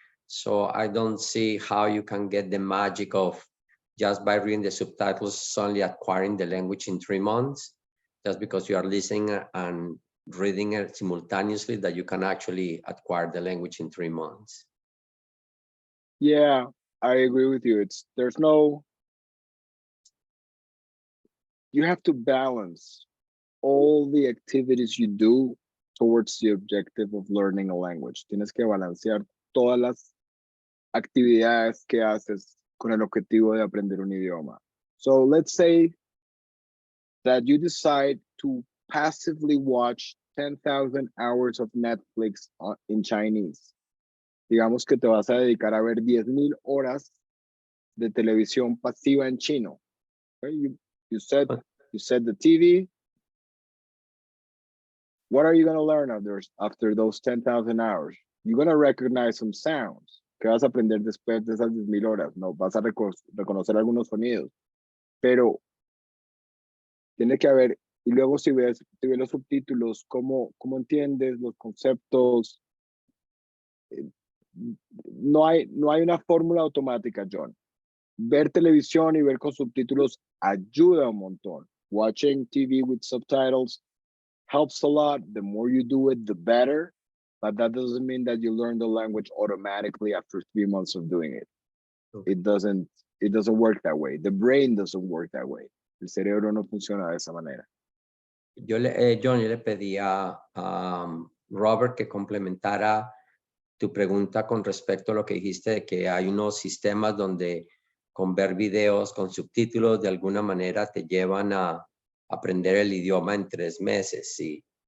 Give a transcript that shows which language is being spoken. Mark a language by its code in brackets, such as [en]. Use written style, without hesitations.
[en] So I don't see how you can get the magic of just by reading the subtitles, suddenly acquiring the language in 3 months, just because you are listening and reading it simultaneously, that you can actually acquire the language in 3 months. Yeah, I agree with you. You have to balance all the activities you do towards the objective of learning a language. [es] Tienes que balancear todas las actividades que haces con el objetivo de aprender un idioma. [en] So let's say that you decide to passively watch 10,000 hours of Netflix in Chinese. [es] Digamos que te vas a dedicar a ver 10,000 horas de televisión pasiva en chino. [en] Okay? You said the TV. What are you going to learn after those 10,000 hours? You're going to recognize some sounds. [es] ¿Qué vas a aprender después de esas 10,000 horas? No, vas a reconocer algunos sonidos. Pero tiene que haber, y luego si ves los subtítulos, cómo entiendes los conceptos. No hay una fórmula automática, John. Ver televisión y ver con subtítulos ayuda un montón. [en] Watching TV with subtitles helps a lot. The more you do it, the better. But that doesn't mean that you learn the language automatically after 3 months of doing it. Okay. It doesn't work that way. The brain doesn't work that way. [es] El cerebro no funciona de esa manera. John, yo le pedí a Robert que complementara tu pregunta con respecto a lo que dijiste de que hay unos sistemas donde con ver videos con subtítulos de alguna manera te llevan a aprender el idioma en 3 meses. Sí.